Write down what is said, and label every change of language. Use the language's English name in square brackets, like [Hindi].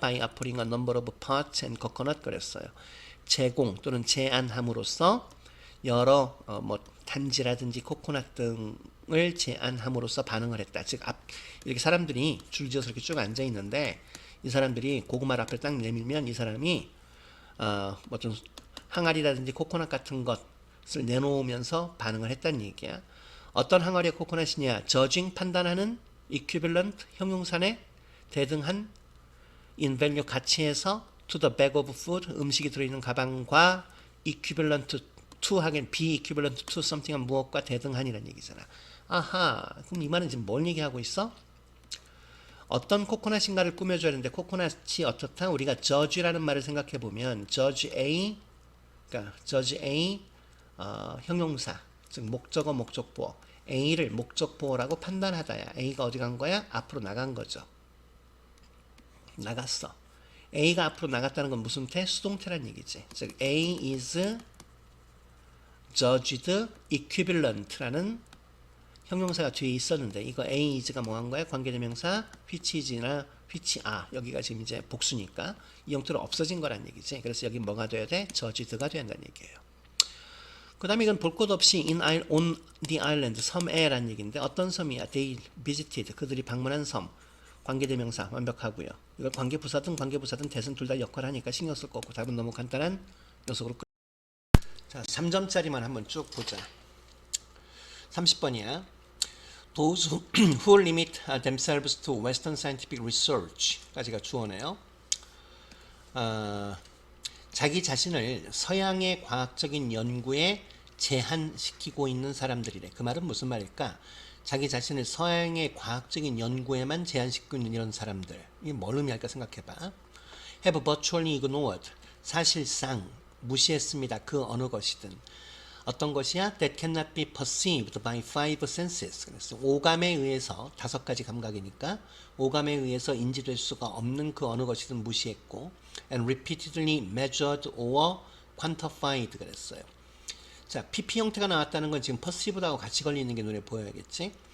[English] by offering a number of pots and coconut [Korean] 그랬어요. 제공 또는 제안함으로써 여러 단지라든지 코코넛 등을 제안함으로써 반응을 했다. 즉 이렇게 사람들이 줄지어서 이렇게 쭉 앉아 있는데 이 사람들이 고구마를 앞에 딱 내밀면 이 사람이 어떤 항아리라든지 코코넛 같은 것을 내놓으면서 반응을 했다는 얘기야. 어떤 항아리의 코코넛이냐? judging 판단하는 equivalent 형용사네 대등한 in value 가치에서 [English] to the bag of food [Korean] 음식이 들어있는 가방과 equivalent to 하긴 [English] be equivalent to something [Korean] 은 무엇과 대등한이라는 얘기잖아. 아하, 그럼 이 말은 지금 뭘 얘기하고 있어? 어떤 코코넛인가를 꾸며줘야 되는데 코코넛이 어떻다? 우리가 judge라는 말을 생각해 보면 judge A, 그러니까 judge A 형용사, 즉 목적어 목적보어 A를 목적보어라고 판단하다야. A가 어디 간 거야? 앞으로 나간 거죠. 나갔어. A가 앞으로 나갔다는 건 무슨 태? 수동태란 얘기지. 즉 [English] A is judged equivalent [Korean] 라는 형용사가 뒤에 있었는데 이거 A is가 뭐 한 거야? 관계대명사 which is나 which are 여기가 지금 이제 복수니까 이 형태로 없어진 거란 얘기지. 그래서 여기 뭐가 돼야 돼? judged가 돼야 한다는 얘기예요. 그 다음에 이건 볼 것 없이 [English] on the island [Korean] 섬에란 얘기인데 어떤 섬이야? [English] They visited [Korean] 그들이 방문한 섬 관계대명사 완벽하고요. 이걸 관계부사든 대신 둘 다 역할을 하니까 신경 쓸 거 없고 답은 너무 간단한 녀석으로 끝. 자, 3점짜리만 한번 쭉 보자. 30번이야. [English] Those who limit themselves to Western scientific research [Korean] 까지가 주어네요. 자기 자신을 서양의 과학적인 연구에 제한시키고 있는 사람들이래. 그 말은 무슨 말일까? 자기 자신을 서양의 과학적인 연구에만 제한시키고 있는 이런 사람들. 이게 뭘 의미할까 생각해봐. [English] Have virtually ignored. [Korean] 사실상 무시했습니다. 그 어느 것이든. 어떤 것이야? [English] That cannot be perceived by five senses. [Korean] 그래서 오감에 의해서 5가지 감각이니까 오감에 의해서 인지될 수가 없는 그 어느 것이든 무시했고 [English] and repeatedly measured or quantified [Korean] 그랬어요. 자, PP 형태가 나왔다는 건 지금 perceived하고 같이 걸리는 게 눈에 보여야겠지.